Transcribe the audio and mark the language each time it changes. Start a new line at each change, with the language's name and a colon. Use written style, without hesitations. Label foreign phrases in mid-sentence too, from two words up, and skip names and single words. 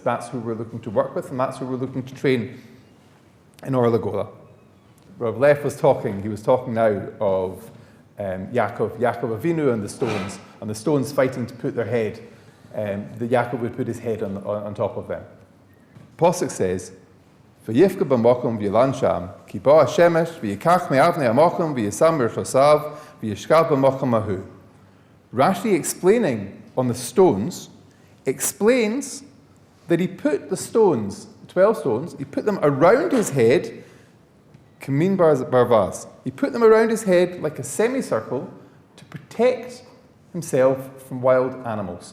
English: That's who we're looking to work with, and that's who we're looking to train in Or Lagola. Rav Leff was talking. He was talking now of Yaakov Avinu and the stones fighting to put their head. That Yaakov would put his head on top of them. Pasuk says,
Hebrew: "ויפגע במקום וילן שם כי בא השמש ויקח מאבני המקום וישם מראשתיו וישכב במקום ההוא."
English: Rashi, explaining on the stones, explains that he put the stones, 12 stones, he put them around his head,
Hebrew: כמין מרזב.
English: He put them around his head like a semicircle to protect himself from wild animals.